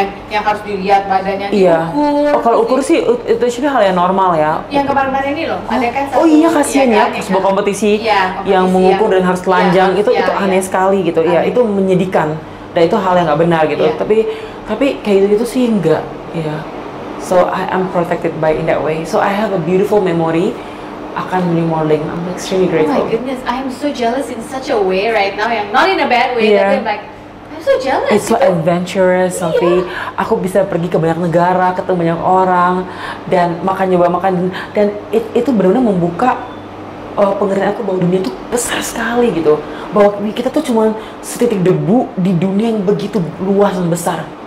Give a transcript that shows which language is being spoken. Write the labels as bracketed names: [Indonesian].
[Indonesian] Yang harus dilihat badannya diukur. Oh, kalau ukur sih itu sudah hal yang normal ya. Yang kemarin ini loh, ada kan satu. Oh iya, kasihan ya, sebuah kompetisi yang mengukur dan harus telanjang, itu aneh sekali gitu. Iya, itu menyedihkan. Dan itu hal yang nggak benar gitu. Tapi kayak gitu sih enggak. Iya. [English] So I am protected by in that way. So I have a beautiful memory akan modeling. I'm extremely grateful. Oh my goodness, I am so jealous in such a way right now. Yang not in a bad way, tapi like I'm so jealous. It's so adventurous, Sophie. [Indonesian] Aku bisa pergi ke banyak negara, ketemu banyak orang, dan nyoba makan, dan itu benar-benar membuka pengertian aku bahwa dunia itu besar sekali gitu. Bahwa kita tuh cuma setitik debu di dunia yang begitu luas dan besar.